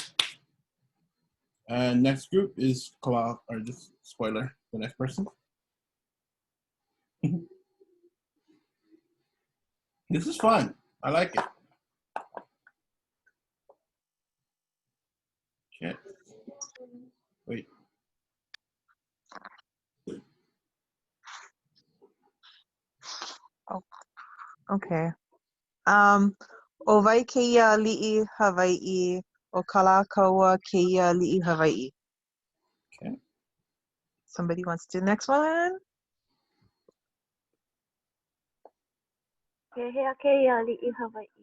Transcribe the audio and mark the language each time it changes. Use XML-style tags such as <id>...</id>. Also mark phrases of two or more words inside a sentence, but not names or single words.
<en>And next group is or just spoiler, the next person. This is fun. I like it. Okay. Wait. Oh, okay.</en> <haw>Owai keia li'i Hawaii, o kalakaua keia li'i Hawaii.</haw> <en>Okay. Somebody wants to do the next one?</en> <haw>He keia li'i Hawaii.</haw>